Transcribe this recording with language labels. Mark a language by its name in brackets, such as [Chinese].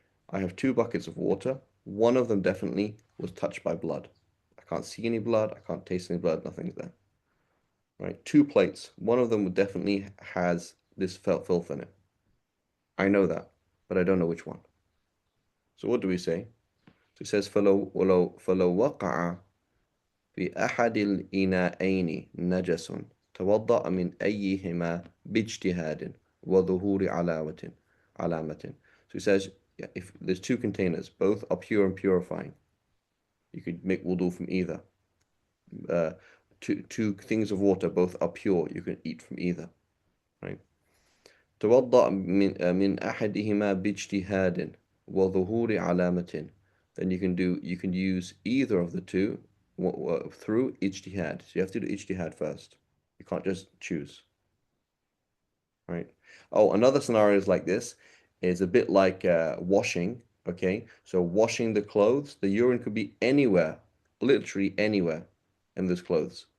[English] I have 2 buckets of water. One of them definitely was touched by blood. I can't see any blood. I can't taste any blood. Nothing's there. Right? 2 plates. One of them definitely has this filth in it. I know that, but I don't know which one. So what do we say? So it says, [Arabic] فَلَوْ وَقَعَ في أحد الإناءين نجس توضأ من أيهما باجتهاد وظهور علامة. [English] So he says, if there's 2 containers, both are pure and purifying, you could make wudu from either. Two things of water, both are pure, you can eat from either. Right? [Arabic] توضأ من أحدهما باجتهاد وظهور علامة. [English] Then you can use either of the 2 through ijtihad. So you have to do ijtihad first. You can't just choose. Right? Oh, another scenario is like this. It's a bit like washing. Okay, so washing the clothes, the urine could be anywhere, literally anywhere in those clothes.